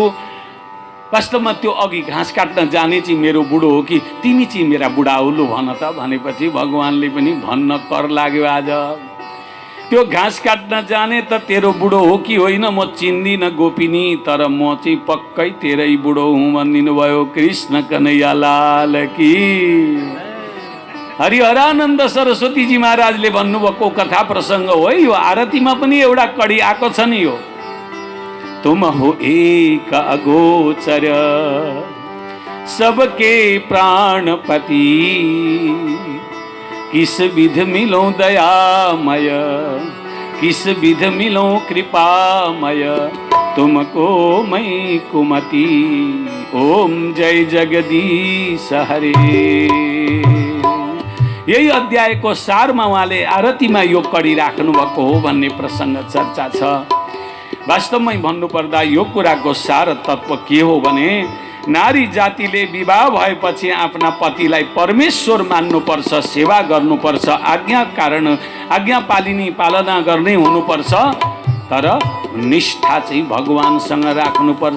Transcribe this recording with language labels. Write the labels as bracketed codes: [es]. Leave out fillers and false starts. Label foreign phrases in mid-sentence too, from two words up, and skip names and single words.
[ne] वास्तवमा त्यो अघि घाँस काट्न जाने चाहिँ मेरो बुढो हो कि तिमी चाहिँ मेरा बुढा हो, लु भन त भनेपछि भगवानले पनि भन्न कर लाग्यो आज। त्यो घाँस काट्न जाने त तेरो बुढो हो कि होइन म चिन्दिनँ गोपिनी, तर म चाहिँ पक्कै तेरै बुढो हुँ भनिदिनु भयो। [hi] कृष्ण कन्हैया लाल की। [ne] हरिहरानन्द सरस्वतीजी महाराजले भन्नुभएको कथा प्रसङ्ग हो। यो आरतीमा पनि एउटा कडी आएको छ नि, यो [hi] तुम हो एक अगोचर सबके प्राणपति, किस विध मिलो दयामय, किस विध मिलो कृपामय, तुमको मैं कुमति। ओम जय जगदीश हरे। [ne] यही अध्यायको सारमा उहाँले आरतीमा यो कडी राख्नु भएको हो भन्ने प्रसङ्ग चर्चा छ। वास्तवमै भन्नुपर्दा यो कुराको सार तत्त्व के हो भने नारी जातिले विवाह भएपछि आफ्ना पतिलाई परमेश्वर मान्नुपर्छ, सेवा गर्नुपर्छ, आज्ञा पालना गर्ने हुनुपर्छ, तर निष्ठा चाहिँ भगवानसँग राख्नुपर्छ।